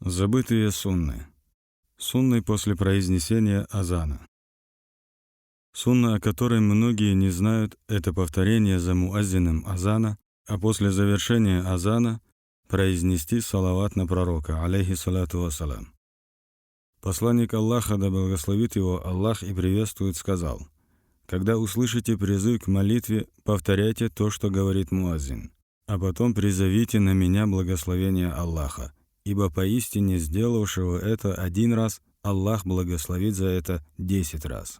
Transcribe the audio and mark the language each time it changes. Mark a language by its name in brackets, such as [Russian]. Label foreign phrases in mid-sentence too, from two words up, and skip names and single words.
[Russian] Забытые сунны. Сунны после произнесения азана. Сунна, о которой многие не знают, это повторение за муаззином азана, а после завершения азана произнести салават на пророка, [Arabic] عليه الصلاة والسلام. [Russian] Посланник Аллаха, да благословит его Аллах и приветствует, сказал: «Когда услышите призыв к молитве, повторяйте то, что говорит муаззин, а потом призовите на меня благословение Аллаха, ибо поистине сделавшего это один раз Аллах благословит за это 10 раз».